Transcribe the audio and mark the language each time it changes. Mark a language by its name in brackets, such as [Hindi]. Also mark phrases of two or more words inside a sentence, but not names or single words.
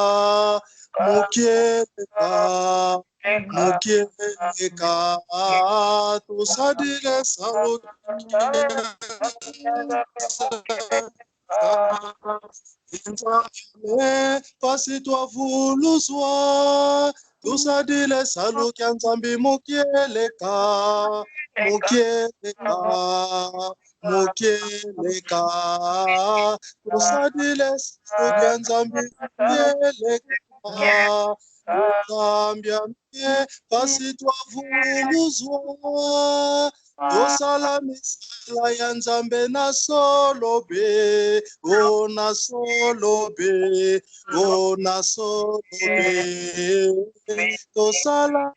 [Kongo] tusadile salo pasi twavuluzwa tusadile salo kia Nzambi mukieleka tusadile salo kia Nzambi mukieleka Nzambi pasi twavuluzwa [Lingala] tosala misala ya Nzambe na solobe tosala